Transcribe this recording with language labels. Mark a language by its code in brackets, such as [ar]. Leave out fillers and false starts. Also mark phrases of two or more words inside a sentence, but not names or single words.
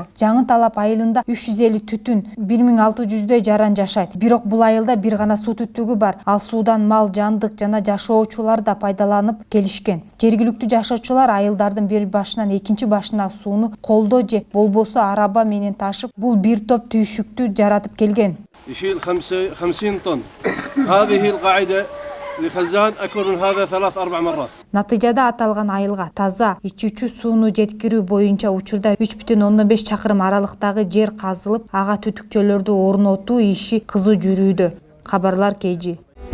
[ky] Жаңы талап айылында 350 түтүн, 1600дөй жаран жашайт. Бирок бул айылда бир гана суу түтүгү бар. Ал суудан мал, жандык жана жашоочулар да пайдаланып келишкен. Жергиликтүү жашоочулар айылдардын бир башынан экинчи башына сууну колдо же болбосо араба менен ташып, бул бир топ түйшүктү жаратып келген. [ar] يشيل 50 طن. هذه القاعدة لخزان أكبر من هذا 3-4 مرات. [ky] Натыйжада аталган айылга таза ичүүчү сууну жеткирүү боюнча учурда 3,5 чакырым аралыктагы жер казылып, ага түтүкчөлөрдү орнотуу иши кызуу жүрүүдө. Кабарлар KG.